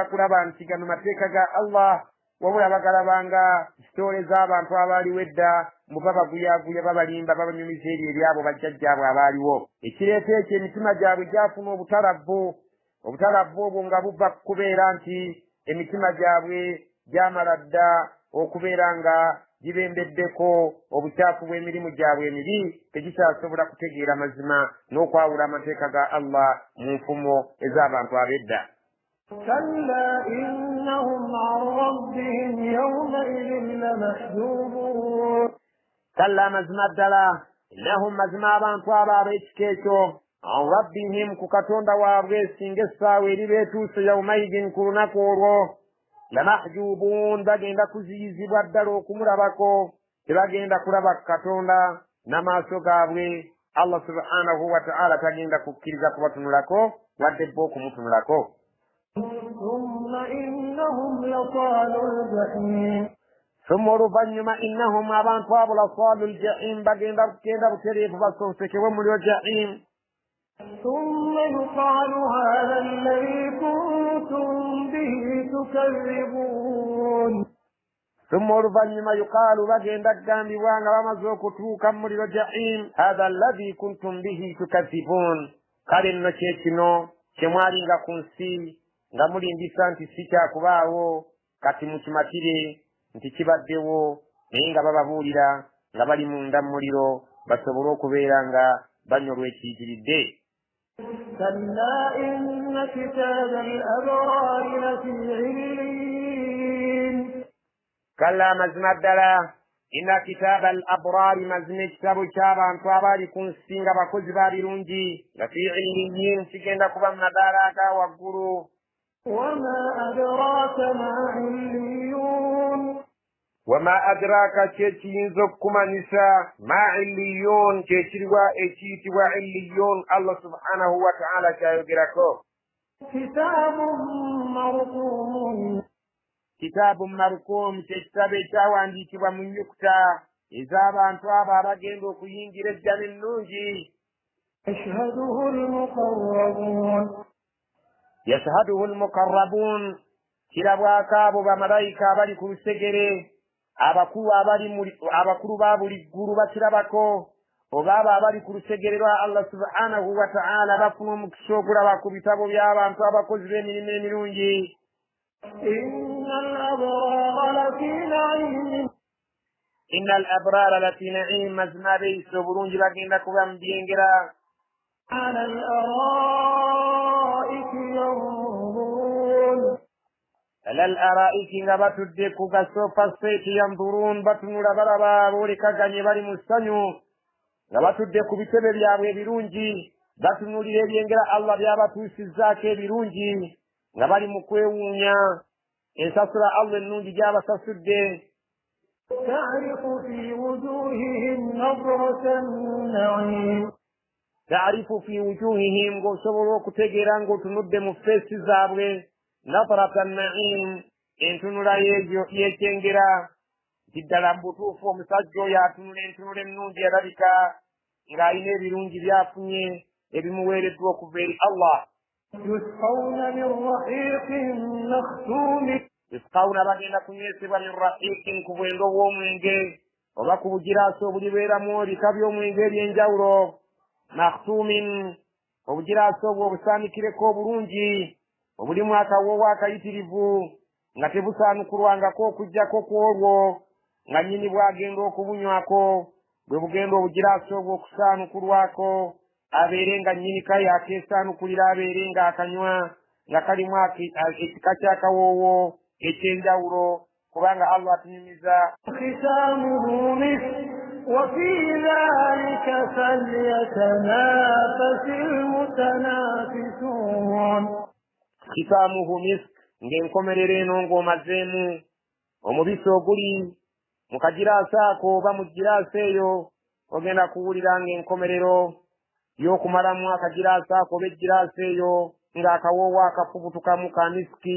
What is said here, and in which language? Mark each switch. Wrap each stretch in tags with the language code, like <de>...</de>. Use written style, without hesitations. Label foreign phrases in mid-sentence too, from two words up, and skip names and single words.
<lg>kulaba nti gano mateeka ga Allah wabula bagalabanga kitole z'abantu abaaliwo edda mu babaguyaaguya babalimba babanyumiza ebyo ebyabo bajjajjaabwe abaaliwo ekireeta ekyo emitima gyabwe gyafuna obutalabbu obwo nga buva kubeera nti emitima gyabwe gyamala dda okubeera nga gibembeddeko obukyafu bw'emirimu gyabwe emibi tegikyasobola kutegeera mazima n'okwawula amateeka ga Allah mu nfumo ez'abantu ab'edda.</lg> <ar>كلا إنهم عن ربهم يومئذ لمحجوبون</ar> <lg>كلا مزما ddala innahum mazima abantu abo ab'ekika ekyo</lg> <ar>عن ربهم</ar> <lg>ku katonda waabwe singa essaawa eri beetuuse yawmaidin ku lunaku olwo lamahjubuun bagenda kuziyizibwa ddala okumulabako tebagenda kulaba katonda n'amaaso gaabwe. Allah</lg> <ar>سبحانه وتعالى</ar> <lg>tagenda kukkiriza kubatunulako wadde bba okumutunulako.</lg> <ar>ثم إنهم لصالو الجحيم</ar> <lg>ثم oluvannyuma innahum abantu abo</lg> <ar>لصالو الجحيم</ar> <lg>bagenda butereevu basoosekebwe mulyo jahim.</lg> <ar>ثم يقال هذا الذي كنتم به تكذبون</ar> <lg>ثم oluvannyuma yuqaalu bagenda kugambibwa nga bamaze okutuuka mu muliro jahim</lg> <ar>هذا الذي كنتم به تكذبون</ar> <lg>kale nno kyekino kyemwalinga ku nsi nga mulimbisa nti si kyakubaawo kati mukimatire nti kibaddewo naye nga bababuulira nga bali munda mu muliro basobole okubeera nga banyolwa ekiyitiridde.</lg> <ar>كلا إن كتاب الأبرار لفي عليين</ar> <lg>كلا mazima ddala</lg> <ar>إن كتاب الأبرار</ar> <lg>mazima ekitabo ky'abantu abaali ku nsi nga bakozi ba birungi</lg> <ar>لفي عليين</ar> <lg>kigenda kuba mu madaala aga waggulu.</lg> <ar>وما أدراك ما عليون وما أدراك</ar> <lg>kyekiyinza okukumanyisa</lg> <ar>ما عليون</ar> <lg>kyekiriwa ekiyitibwa illiyun Allah</lg> <ar>سبحانه وتعالى</ar> <lg>kyayogerako.</lg> <ar>كتاب مرقوم كتاب مرقوم</ar> <lg>kyekitabo ekyawandiikibwa mu nnyukuta ez'abantu abo abagenda okuyingira ejjana ennungi.</lg> <ar>يشهده المقربون يشهده المقربون</ar> <lg>kirabwako abo bamalayika abali ku lusegere abakulu ba buli ggulu bakirabako oba abo abali ku lusegere lwa Allah</lg> <ar>سبحانه وتعالى</ar> <lg>bafuna omukisa okulaba ku bitabo by'abantu abakozi b'emirimu emirungi.</lg> <ar>إن الأبرار لفي نعيم</ar> <lg>mazima abeeyisa obulungi bagenda kuba mu byengera</lg> <ar>على الأرائك ينظرون على الأرائك</ar> <lg>nga batudde ku gasofa seeti yanzurun batunula balaba boolekaganye bali mu ssanyu nga batudde ku bitebe byabwe ebirungi batunulira ebyengera Allah byabatuusizzaako ebirungi nga bali mu kwewuunya ensasula Allah ennungi gy'abasasudde.</lg> <ar>تعرف في وجوههم نظرة النعيم تعرف في وجوههم</ar> <lg>ng'osobola okutegeera ng'otunudde mu feesi zaabwe</lg> <ar>نضرة النعيم</ar> <lg>entunula y'ekyengera nti ddala mu butuufu omusajja oyo atunula entunula ennungi alabika ng'alina ebirungi byafunye ebimuweereddwa okuva eri Allah.</lg> <ar>يسقون من رحيق مختوم</ar> <lg>yusqawuna bagenda kunywesebwa</lg> <ar>من رحيق</ar> <lg>ku bwendo bw'omwenge oba ku bugiraasi obulibeeramu ebika by'omwenge eby'enjawulo. makhtumin obugiraasi obwo obusaanikireko obulungi obulimu akawoowo akayitirivu nga tebusaanukulwangako okuggyako ku olwo nga nnyini bwagenda okubunywako bwe bugenda obugiraasi obwo okusaanukulwako abeere nga nnyini kaye akeesaanukulira abeere nga akanywa nga kalimu ekika ky'akawoowo ekyenjawulo kubanga Allah atunyumiza.</lg> <ar>ختامه مسك وفي ذلك فليتنافس المتنافسون ختامه مسك</ar> <lg>ng'enkomerero eno ng'omazeemu omubisi oguli mu kagiraasi ako oba mu giraasi eyo ogenda kuwulira ng'enkomerero y'okumalamu akagiraasi ako oba egiraasi eyo ng'akawoowo akafubutukamu ka misiki.</lg>